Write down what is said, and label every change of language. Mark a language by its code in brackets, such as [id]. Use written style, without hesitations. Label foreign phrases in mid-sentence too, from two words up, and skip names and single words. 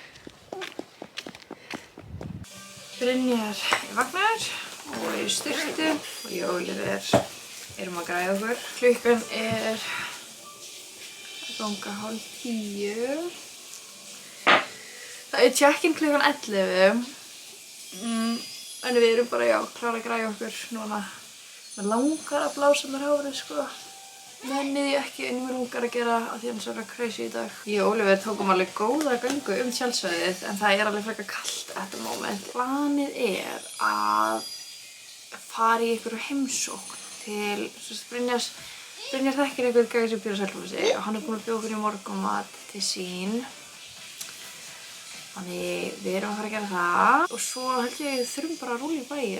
[is] Brynjar er vaknaður og er í styrtu og ég og Oliver erum að græða okkur. Klukkan er að ganga 9:30. Það er check-in klukkan 11. En við erum bara, klára að græða okkur núna. Mér langar að blása mér hárið sko. Nennið ég ekki en mér langar að gera að því hann svo crazy í dag. Ég og Oliver tókum alveg góða göngu tjaldsvæðið en það er alveg frekar kallt [en] at the moment. [is] Planið er að fara í einhverju heimsókn til Brynjar þekkir einhvern gæði sem býr á Selfossi og hann er búinn að bjóða okkur í morgunmat til sín. Þannig við erum að fara að gera það og svo held ég við þurfum bara að rúlla í bæinn.